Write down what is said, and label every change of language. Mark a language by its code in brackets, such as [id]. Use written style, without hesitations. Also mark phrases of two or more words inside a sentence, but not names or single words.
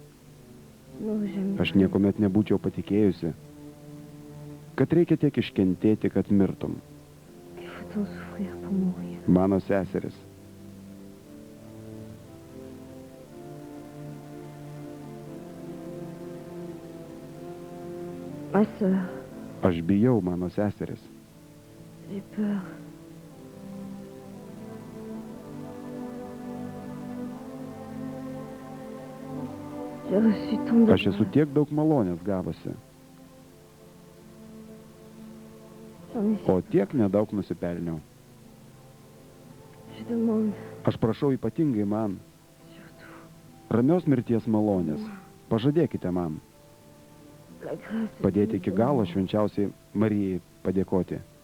[lt] Aš niekuomet nebūčiau patikėjusi, kad reikia tiek iškentėti, kad mirtum. Mano seseris. [fr] Ma sœur, [lt] Aš bijau, mano seseris. [fr] j'ai peur. J'ai reçu tant de [lt] Aš esu tiek daug malonės gavusi, [fr] J'en ai [lt] o tiek nedaug nusipelniau. [fr] Je demande [lt] Aš prašau ypatingai man [fr] surtout [lt] ramios mirties malonės. Pažadėkite man [fr] la grâce de [lt] padėti [fr] Dieu [lt] iki galo švenčiausiai Marijai padėkoti.